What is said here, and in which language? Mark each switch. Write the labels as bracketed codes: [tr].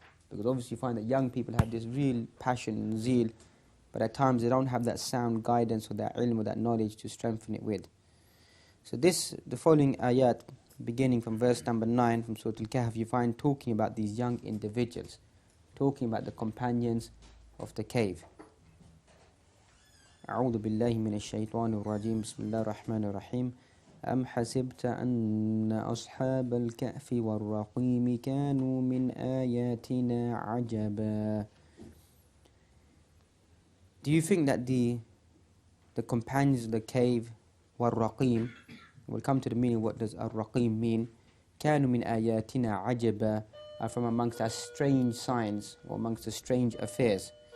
[en] Because obviously you find that young people have this real passion and zeal, but at times they don't have that sound guidance or that ilm or that knowledge to strengthen it with. So the following ayat, beginning from verse number 9 from Surat Al Kahf, you find talking about these young individuals, talking about the companions of the cave. [ar] أعوذ بالله من الشيطان الرجيم بسم الله الرحمن الرحيم أم حسبت أن أصحاب الكهف والرقيم كانوا من آياتنا عجبا. [en] Do you think that the companions of the cave والرقيم, we'll come to the meaning, what does الرقيم mean, [ar] كانوا من آياتنا عجبا, [en] are from amongst our strange signs or amongst the strange affairs.